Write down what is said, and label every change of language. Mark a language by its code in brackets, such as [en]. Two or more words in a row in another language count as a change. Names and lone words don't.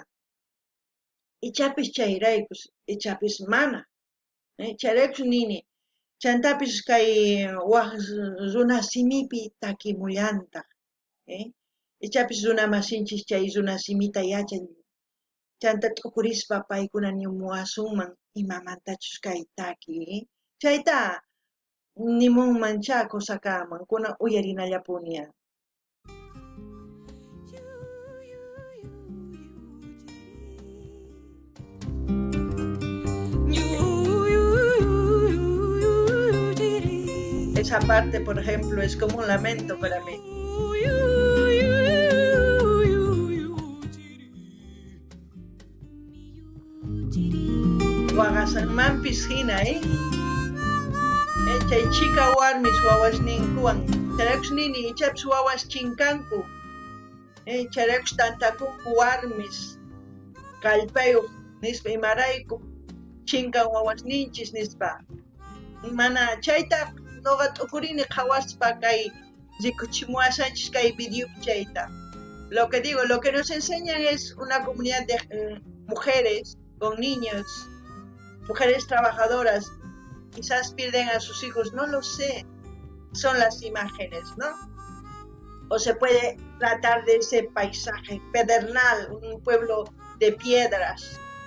[qu] ichapis chayraykus ichapis mana chayraykus nini chantapis kay waq runa simipi takimullantaq ichapis runa masinchis chay runa simita yachan chanta t'ukurispa paykuna nimuwasunman imamantachus kay taki chayta nimunmancha kusaqamankuna uyarinallapuniya [es] esa parte por ejemplo es como un lamento para mí [qu] waqasanmanpis hina chay chika warmis wawasninkuwan chayraykus nini ichapis wawas chinkanku chayraykus tantakunku warmis kallpayuq nispa imarayku chinkan wawasninchis nispa mana chayta nuqa t'ukurini qhawaspa kay rikuchimuwashanchis kay videopi chayta [es] lo que digo lo que nos enseñan es una comunidad de mujeres con niños mujeres trabajadoras quizás pierden a sus hijos, no lo sé, son las imágenes, ¿no? O se puede tratar de ese paisaje pedernal, un pueblo de piedras.